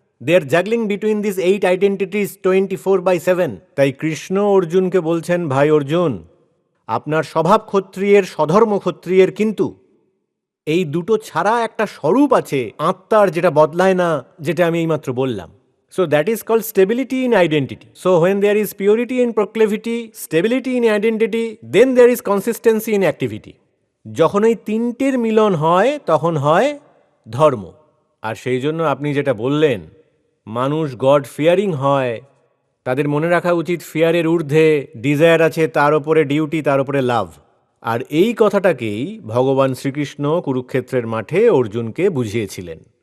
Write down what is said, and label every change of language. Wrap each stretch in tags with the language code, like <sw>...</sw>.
<en>They are juggling between this 8 identities 24/7।</en> <bn>তাই কৃষ্ণ অর্জুনকে বলছেন, ভাই অর্জুন, আপনার স্বভাব ক্ষত্রিয়ের, স্বধর্ম ক্ষত্রিয়ের, কিন্তু এই দুটো ছাড়া একটা স্বরূপ আছে আত্মার, যেটা বদলায় না, যেটা আমি এইমাত্র বললাম।</bn> <en>So that is called stability in identity. So when there is purity in proclivity, stability in identity, then there is consistency in activity.</en> <bn>যখন এই তিনটের মিলন হয় তখন হয় ধর্ম। আর সেই জন্য আপনি যেটা বললেন, মানুষ গড ফিয়ারিং হয়, তাদের মনে রাখা উচিত ফিয়ারের ঊর্ধ্বে ডিজায়ার আছে, তার ওপরে ডিউটি, তার ওপরে লাভ। আর এই কথাটাকেই ভগবান শ্রীকৃষ্ণ কুরুক্ষেত্রের মাঠে অর্জুনকে বুঝিয়েছিলেন।</bn>